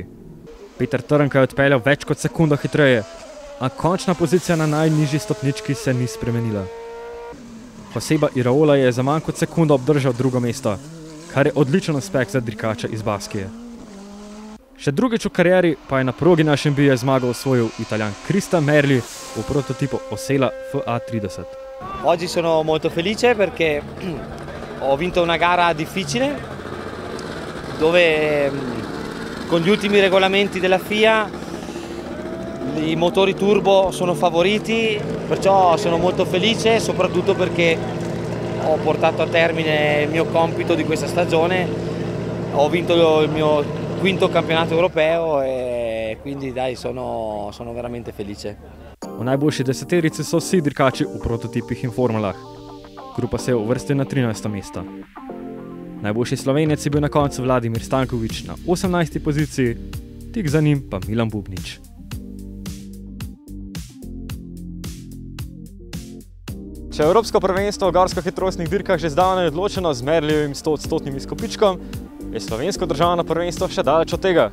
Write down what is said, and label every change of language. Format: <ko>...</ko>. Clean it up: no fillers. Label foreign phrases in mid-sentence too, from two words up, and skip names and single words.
<sl>Peter Trnka je odpeljal več kot sekundo hitreje, a končna pozicija na najnižji stopnički se ni spremenila. Joseba Iraola je za manj kot sekundo obdržal drugo mesto, kar je odličen uspeh za dirkača iz Baskije. Še drugič v karieri pa je na progi na Šembije zmago osvojil Italijan Krista Merli v prototipu Osela FA30.</sl> <it>Oggi sono molto felice perché ho vinto una gara difficile dove con gli ultimi regolamenti della FIA i motori turbo sono favoriti, perciò sono molto felice soprattutto perché ho portato a termine il mio compito di questa stagione, ho vinto il mio 5. campionato europeo e quindi dai sono veramente felice.</it> <sl>V najboljši deseterici so vsi dirkači v prototipih in formulah. Krupa se je uvrstil na 13. mesto. Najboljši Slovenec je bil na koncu Vladimir Stanković na 18. poziciji, tik za njim pa Milan Bubnič. Če je Evropsko prvenstvo v gorsko-hitrostnih dirkah že zdavnaj odločeno z Merlijevim 100-odstotnim izkupičkom, je slovensko državno prvenstvo še daleč od tega.</sl>